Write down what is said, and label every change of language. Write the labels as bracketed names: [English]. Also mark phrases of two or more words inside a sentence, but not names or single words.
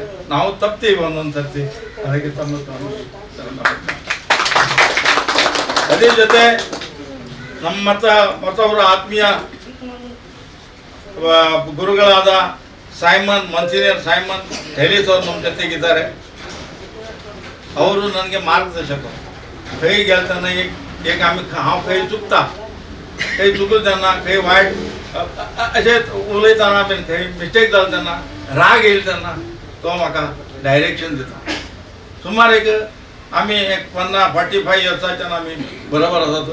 [Kannada] ನಾವು ತಪ್ತೀವಿ ಒಂದೊಂದು ಸರ್ತಿ, ಅದಕ್ಕೆ ತಮ್ಮ ಅದೇ ಜೊತೆ ನಮ್ಮ ಮತ್ತೊಬ್ಬರು ಆತ್ಮೀಯ ಗುರುಗಳಾದ ಮನ್ಸಿನಿಯರ್ ಸೈಮನ್ ಹೆಲಿಸ್ ಅವರು ನಮ್ಮ ಜೊತೆಗಿದ್ದಾರೆ. ಅವರು ನನಗೆ ಮಾರ್ಗದರ್ಶಕರು. ಕೈ ಗೆಲ್ತಾನೆ [Konkani] एक आम्ही हांव खंय चुकता, खंय चुकलो तेन्ना खंय वायट अशें उलयतना बीन खंय मिस्टेक जालो तेन्ना राग येयलो तेन्ना तो म्हाका डायरेक्शन दिता. सुमार आमी 45 इयर्साच्यान आमी बरोबर आसात.